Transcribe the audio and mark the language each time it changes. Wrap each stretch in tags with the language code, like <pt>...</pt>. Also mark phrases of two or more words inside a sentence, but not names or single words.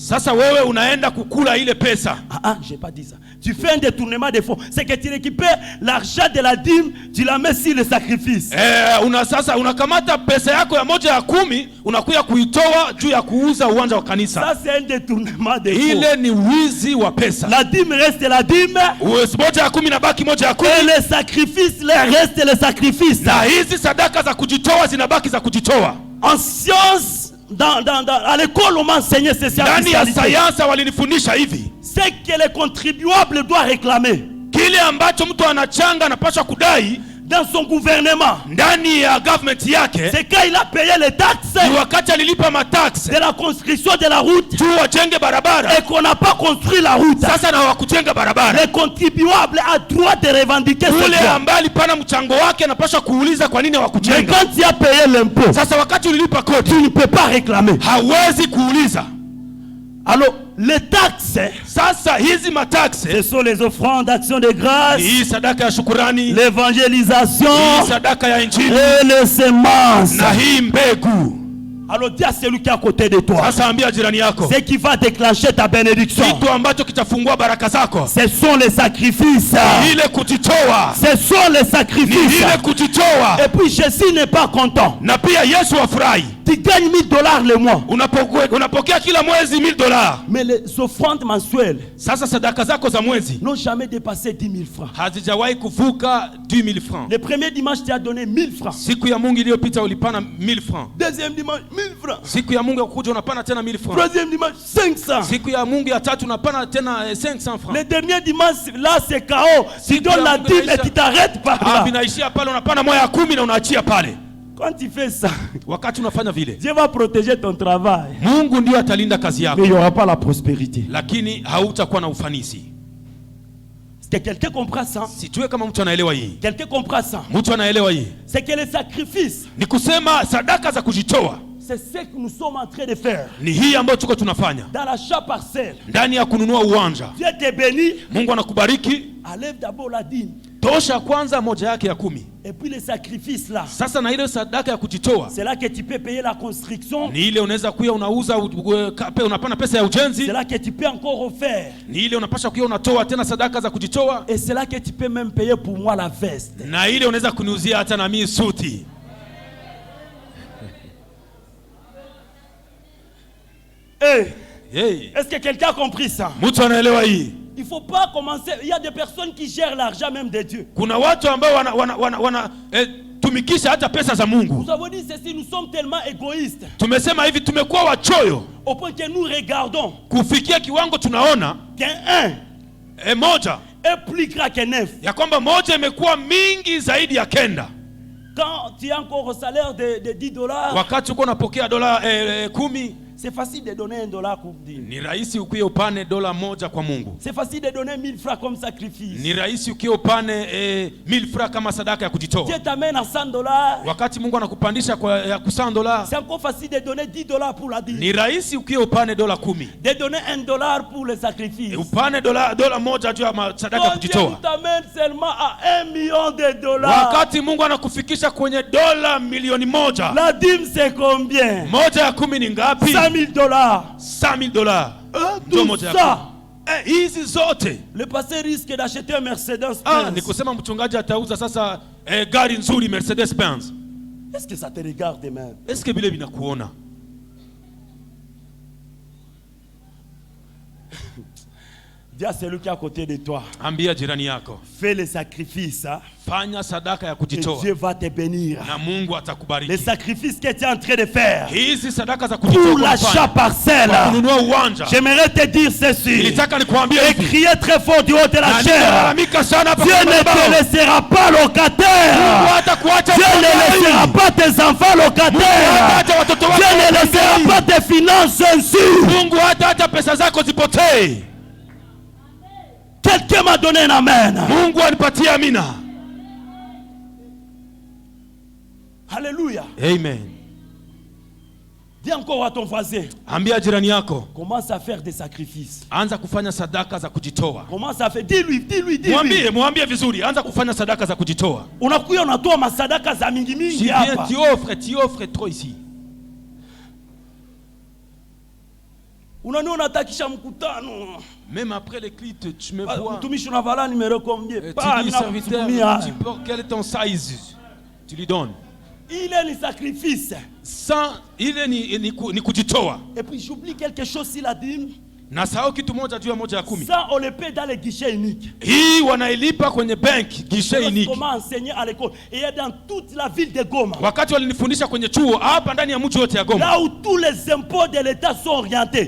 <fr>J'ai pas dit ça. Tu fais un détournement de fonds. C'est que tu récupères l'argent de la dîme, tu la mets sur le sacrifice.</fr> <sw>Unakamata pesa yako ya 1/10 unakuya kuitoa juu ya kuuza uwanja wa kanisa.</sw> <fr>Ça c'est un détournement de fonds.</fr> <sw>Ile ni wizi wa pesa.</sw> <fr>La dîme reste la dîme.</fr> <sw>1/10 inabaki 1/10.</sw> <fr>Et le sacrifice reste le sacrifice.</fr> <sw>Na hizi sadaka za kujitoa zinabaki za kujitoa.</sw> <fr>En science, à l'école on m'a enseigné ces sciences.</fr> <sw>Ndani ya sayansi walinifundisha hivi.</sw> <fr>C'est que le contribuable doit réclamer.</fr> <sw>Kile ambacho mtu anachanga anapaswa kudai</sw> <fr>dans son gouvernement,</fr> <sw>ndani ya government yake,</sw> <fr>c'est quand il a payé les taxes,</fr> <sw>ni wakati alilipa matax</sw> <fr>de la construction de la route,</fr> <sw>tu wajenge barabara,</sw> <fr>et qu'on n'a pas construit la route.</fr> <sw>Sasa na hawakujenga barabara,</sw> <fr>le contribuable a droit de revendiquer ce</fr> <sw>ule ambaye alipana mchango wake anapaswa kuuliza kwa nini hawakujenga.</sw> <fr>Mais quand tu as payé l'impôt,</fr> <sw>sasa wakati ulilipa kodi,</sw> <fr>tu ne peux pas réclamer,</fr> <sw>hawezi kuuliza.</sw> <fr>Alors les taxes,</fr> <sw>sasa hizi mataxe,</sw> <fr>ce sont les offrandes d'action de grâce,</fr> <sw>hii sadaka ya shukrani,</sw> <fr>l'évangélisation,</fr> <sw>hii sadaka ya injili,</sw> <fr>et les semences.</fr> <sw>Na hii mbegu.</sw> <fr>Alors dis à celui qui est à côté de toi.</fr> <sw>Sasa ambia jirani yako.</sw> <fr>Ce qui va déclencher ta bénédiction.</fr> <sw>Kitu ambacho kitafungua baraka zako.</sw> <fr>Ce sont les sacrifices.</fr> <sw>Ile kujitoa.</sw> <fr>Ce sont les sacrifices.</fr> <sw>Ile kujitoa.</sw> <fr>Et puis Jésus n'est pas content.</fr> <sw>Na pia Yesu afurahi.</sw> <fr>Tu gagnes $1000 le mois.</fr> <sw>Unapokea kila mwezi $1000.</sw> <fr>Mais les offrandes mensuelles,</fr> <sw>sasa sadaka zako za mwezi</sw> <fr>n'ont jamais dépassé 10 000 francs.</fr> <sw>hazijawahi kuvuka 10 000 francs.</sw> <fr>Le premier dimanche, tu as donné 1000 francs.</fr> <sw>Siku ya Mungu iliyopita ulipana 1000 francs.</sw> <fr>Deuxième dimanche, 1000 francs.</fr> <sw>Siku ya Mungu ya kuja unapana tena 1000 francs.</sw> <fr>Troisième dimanche, 500.</fr> <sw>Siku ya Mungu ya tatu unapana tena 500 francs.</sw> <fr>Le dernier dimanche, là, c'est KO. Tu donnes la dîme et tu t'arrêtes par là.</fr> <sw>Vinaishia pale, unapana moja ya 10 na unaachia pale.</sw> <fr>Quand tu fais ça,</fr> <sw>wakati unafanya vile,</sw> <fr>Dieu va protéger ton travail.</fr> <sw>Mungu ndio atalinda kazi yako.</sw> <fr>Mais il n'y aura pas la prospérité.</fr> <sw>Lakini hautakuwa na ufanisi.</sw> <fr>Est-ce que quelqu'un comprend ça?</fr> <sw>Sijue kama mtu anaelewa hii.</sw> <fr>Quelqu'un comprend ça?</fr> <sw>Mtu anaelewa hii.</sw> <fr>C'est que les sacrifices,</fr> <sw>ni kusema sadaka za kujitoa,</sw> <fr>c'est ce que nous sommes en train de faire.</fr> <sw>Ni hii ambayo tuko tunafanya.</sw> <fr>Dans l'achat parcelle.</fr> <sw>Ndani ya kununua uwanja.</sw> <fr>Dieu te bénit.</fr> <sw>Mungu anakubariki.</sw> <fr>Enlève d'abord la dîme.</fr> <sw>Tosha kwanza moja yake ya 10.</sw> <fr>Et puis les sacrifices là.</fr> <sw>Sasa na ile sadaka ya kujitoa.</sw> <fr>C'est là que tu peux payer la construction.</fr> <sw>Ni ile unaweza kuya unauza unapana pesa ya ujenzi.</sw> <fr>C'est là que tu peux encore refaire.</fr> <sw>Ni ile unapasha kuya unatoa tena sadaka za kujitoa.</sw> <fr>Et c'est là que tu peux même payer pour moi la veste.</fr> <sw>Na ile unaweza kuniuzia hata na mimi suti.</sw> <fr>Hey. Est-ce que quelqu'un a compris ça?</fr> <sw>Mtu anaelewa hii.</sw> <fr>Il faut pas commencer. Il y a des personnes qui gèrent l'argent même de Dieu.</fr> <sw>Kuna watu ambao tumikisha hata pesa za Mungu.</sw> <fr>Nous avons dit ceci, nous sommes tellement égoïstes.</fr> <sw>Tumesema hivi tumekuwa wachoyo.</sw> <fr>Au point que nous regardons.</fr> <sw>Kufikia kiwango tunaona</sw> <fr>qu'un</fr> <sw>moja</sw> <fr>est plus grand que 9.</fr> <sw>Ya kwamba moja imekuwa mingi zaidi ya 9.</sw> <fr>Quand tu as encore un salaire de $10.</fr> <sw>Wakati uko unapokea dola 10.</sw> <fr>C'est facile de donner $1 pour dire.</fr> <sw>Ni rahisi ukiye upane dola moja kwa Mungu.</sw> <fr>C'est facile de donner 1000 francs comme sacrifice.</fr> <sw>Ni rahisi ukiye upane 1000 francs kama sadaka ya kujitoa.</sw> <fr>Dieu t'amène à $100.</fr> <sw>Wakati Mungu anakupandisha kwa ya $100.</sw> <fr>C'est encore facile de donner $10 pour la dîme.</fr> <sw>Ni rahisi ukiye upane dola 10.</sw> <fr>De donner $1 pour le sacrifice.</fr> <sw>Upane dola moja juu ya sadaka ya kujitoa.</sw> <fr>Dieu t'amène seulement à $1 million.</fr> <sw>Wakati Mungu anakufikisha kwenye dola milioni 1.</sw> <fr>La dîme c'est combien?</fr> <sw>Moja ya 10 ni ngapi? $100,000. $100,000.</sw> <fr>Tout ça.</fr> <sw>Hizi zote.</sw> <fr>Le pasteur risque d'acheter un Mercedes-Benz.</fr> <sw>Ni kusema mchungaji atauza sasa gari nzuri Mercedes-Benz.</sw> <fr>Est-ce que ça te regarde même? Est-ce que</fr> <sw>bile binakuona?</sw> <fr>Dis à celui qui est à côté de toi.</fr> <sw>Ambia jirani yako.</sw> <fr>Fais les sacrifices.</fr> <sw>Fanya sadaka ya kujitoa.</sw> <fr>Et Dieu va te bénir.</fr> <sw>Na Mungu atakubariki.</sw> <fr>Les sacrifices que tu es en train de faire.</fr> <sw>Hizi sadaka za kujitoa.</sw> <fr>Pour l'achat parcelle.</fr> <sw>Kununua uwanja.</sw> <fr>J'aimerais te dire ceci.</fr> <sw>Nilitaka nikwambie hivi.</sw> <fr>Et crier très fort du haut de la chair. Dieu ne te laissera pas locataire. Dieu ne laissera pas tes enfants locataires. Dieu ne laissera pas tes finances insues.</fr> <sw>Mungu hata pesa zako zipotee.</sw> <fr>Quelqu'un m'a donné un amen.</fr> <sw>Mungu anipatie amina. Alléluia. Amen.</sw> <fr>Dis encore à ton voisin.</fr> <sw>Ambia jirani yako.</sw> <fr>Commence à faire des sacrifices.</fr> <sw>Anza kufanya sadaka za kujitoa.</sw> <fr>Commence à faire. Dis-lui.</fr> <sw>Mwambie vizuri. Anza kufanya sadaka za kujitoa. Unakuya unatoa masadaka za mingi hapa.</sw> <fr>Tu offres trop ici.</fr> <sw>Unaniona atakisha mkutano.</sw> <fr>Même après les clips, tu me vois.</fr> <sw>Mtumishi unavala</sw> <fr>numéro combien? Tu dis serviteur, quel est ton size? Tu lui donnes. Il est le sacrifice. Sans, il est</fr> <sw>ni kujitoa.</sw> <fr>Et puis j'oublie quelque chose si la dîme.</fr> <sw>Na sao kitu moja juu ya moja ya 10.</sw> <fr>Ça on le paie dans les guichets uniques.</fr> <sw>Hii wanailipa kwenye bank</sw> <fr>guichet unique. Comment enseigner à l'école et dans toute la ville de Goma.</fr> <sw>Wakati walinifundisha kwenye chuo hapa ndani ya mji wote ya Goma.</sw> <fr>Là où tous les impôts de l'État sont orientés.</fr>